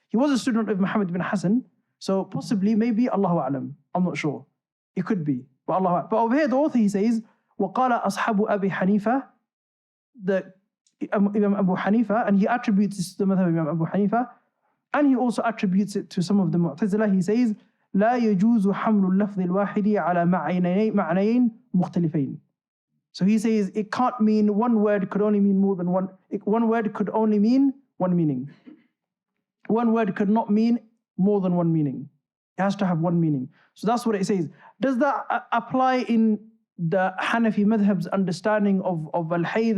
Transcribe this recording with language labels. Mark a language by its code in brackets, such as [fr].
[en] He was a student of Muhammad bin Hassan, so possibly, maybe, Allahu A'lam. I'm not sure. It could be. But over here, the author, he says, [ar] وَقَالَ أَصْحَابُ أَبِي حَنِيفَةَ, [en] the Imam Abu Hanifa, and he attributes this to the madhab of Imam Abu Hanifa, and he also attributes it to some of the Mu'tazila. He says, [ar] لا يجوز حمل اللفظ الواحد على معنيين مختلفين. [en] So he says it can't mean one word could only mean more than one. One word could only mean one meaning. One word could not mean more than one meaning. It has to have one meaning. So that's what it says. Does that apply in the Hanafi madhab's understanding of al-hayd?